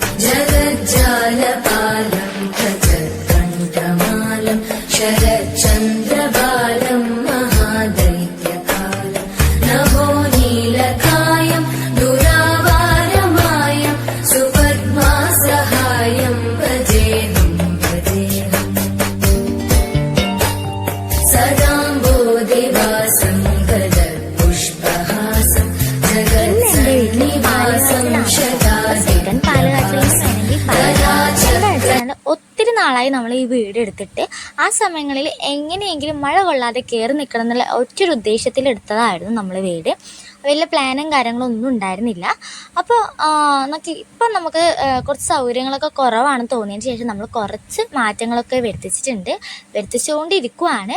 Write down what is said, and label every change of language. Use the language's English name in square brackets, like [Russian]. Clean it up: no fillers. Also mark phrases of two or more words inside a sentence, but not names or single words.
[Sanskrit] जगज्जालपालं गजकण्ठमालं शरच्चन्द्रबालं महादैत्यकालं नभो नीलकायं दुरावारमायं सुपद्मासहायं भजेऽहं सदाम्बोधिवासं गदपुष्पहासं जगत्सन्निवासं [Malayalam] ഒത്തിരി നാളായി നമ്മൾ ഈ വീട് എടുത്തിട്ട് ആ സമയങ്ങളിൽ എങ്ങനെയെങ്കിലും മഴ കൊള്ളാതെ കയറി നിൽക്കണം എന്നുള്ള ഒറ്റൊരു ഉദ്ദേശത്തിൽ എടുത്തതായിരുന്നു നമ്മൾ വീട്. വലിയ പ്ലാനും കാര്യങ്ങളും ഒന്നും ഉണ്ടായിരുന്നില്ല. അപ്പോൾ നമുക്ക് കുറച്ച് സൗകര്യങ്ങളൊക്കെ കുറവാണെന്ന് തോന്നിയതിന് ശേഷം നമ്മൾ കുറച്ച് മാറ്റങ്ങളൊക്കെ വരുത്തിച്ചുകൊണ്ടിരിക്കുവാണ്.